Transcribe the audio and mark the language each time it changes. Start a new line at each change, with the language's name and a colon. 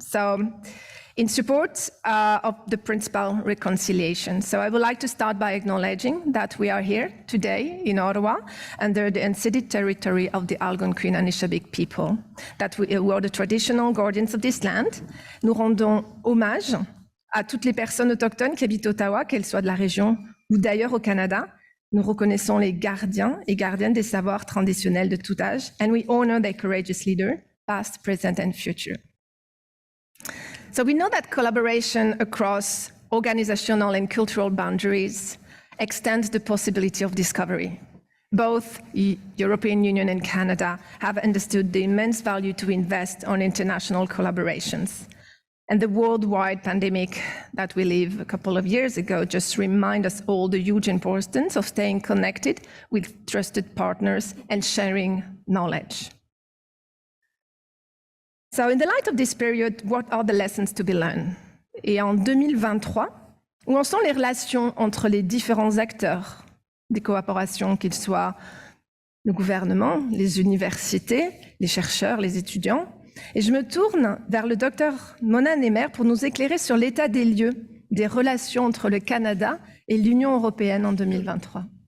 English: So, in support of the principal reconciliation. So I would like to start by acknowledging that we are here today in Ottawa under the unceded territory of the Algonquin and Anishinaabe people, that we are the traditional guardians of this land.
French: Nous rendons hommage à toutes les personnes autochtones qui habitent Ottawa, qu'elles soient de la région ou d'ailleurs au Canada. Nous reconnaissons les gardiens et gardiennes des savoirs traditionnels de tout âge,
English: and we honor their courageous leaders, past, present, and future. So we know that collaboration across organizational and cultural boundaries extends the possibility of discovery. Both the European Union and Canada have understood the immense value to invest on international collaborations. And the worldwide pandemic that we lived a couple of years ago just remind us all the huge importance of staying connected with trusted partners and sharing knowledge. So in the light of this period, what are the lessons to be learned?
French: Et en 2023, où en sont les relations entre les différents acteurs des coopérations, qu'ils soient le gouvernement, les universités, les chercheurs, les étudiants? Et je me tourne vers le docteur Mona Nemer pour nous éclairer sur l'état des lieux des relations entre le Canada et l'Union européenne en 2023.